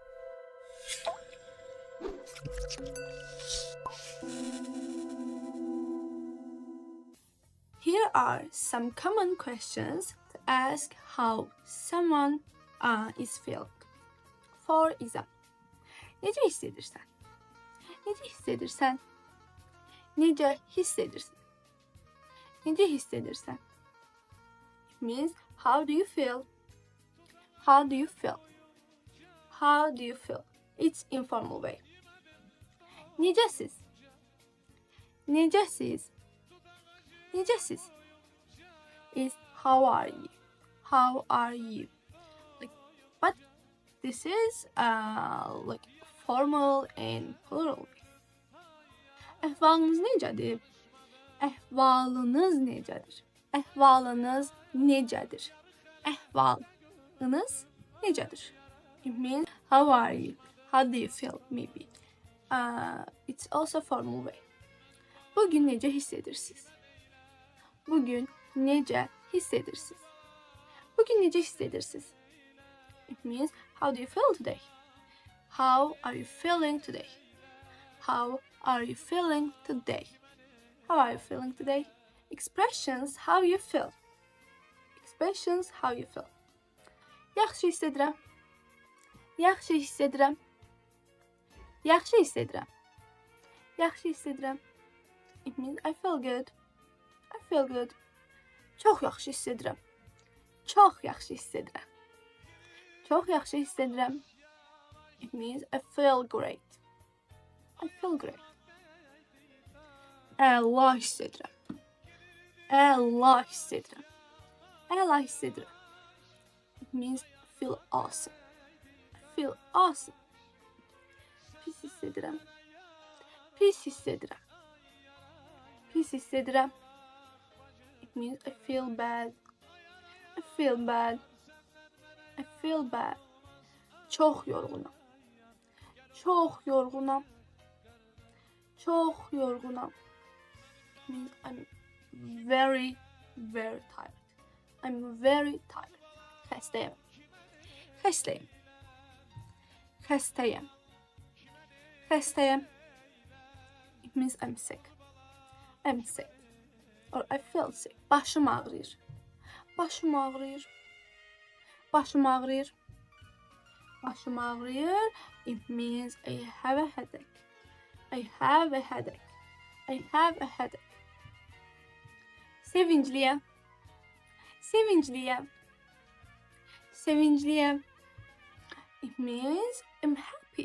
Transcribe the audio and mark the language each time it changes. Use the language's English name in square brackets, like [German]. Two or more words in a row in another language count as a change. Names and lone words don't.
[English] Here are some common questions to ask how someone is feeling. For example, [Azerbaijani] necə hiss edirsən? Necə hiss edirsən? Necə hiss edirsən? Necə hiss edirsən? [English] It means how do you feel? How do you feel? How do you feel? It's informal way. [Azerbaijani] Necəsiz? Necəsiz? Necəsiz? [English] Is how are you? How are you? Like, but this is like formal and plural. [Azerbaijani] Əhvalınız necədir? Əhvalınız necədir? Əhvalınız necədir? Əhvalınız necədir? [English] It means how are you? How do you feel? Maybe. It's also formal way. [Azerbaijani] Bugün necə hiss edirsiniz? Bugün necə hiss edirsiniz? Bugün necə hiss edirsiniz? [English] It means how do you feel today? How are you feeling today? How are you feeling today? How are you feeling today? Expressions how you feel. Expressions how you feel. [Azerbaijani] Yaxşı hiss edirəm. Yaxşı hiss edirəm. Yaxşı hiss edirəm. Yaxşı hiss edirəm. [English] It means I feel good. I feel good. [Azerbaijani] Çox yaxşı hiss edirəm. Çox yaxşı hiss edirəm. Çox yaxşı hiss edirəm. [English] It means I feel great. I feel great. [Azerbaijani] Əla hiss edirəm. Əla hiss edirəm. Əla hiss edirəm. [English] It means I feel awesome. I feel awesome. [Azerbaijani] Pis hiss edirəm. Pis hiss edirəm. Pis hiss edirəm. [English] It means I feel bad. I feel bad. I feel bad. [Azerbaijani] Çox yorğunam. Çox yorğunam. Çox yorğunam. [English] It means I'm very, very tired. I'm very tired. [Azerbaijani] Xəstəyəm. Xəstəyəm. Xəstəyəm. Xəstəyəm. [English] It means I'm sick. I'm sick. Or I feel sick. [Azerbaijani] Başım ağrıyır. Başım ağrıyır. Başım ağrıyır. Başım ağrıyır. [English] It means I have a headache. I have a headache. I have a headache. [Azerbaijani] Sevincliyəm. Sevincliyəm. Sevincliyəm. [English] It means I'm happy.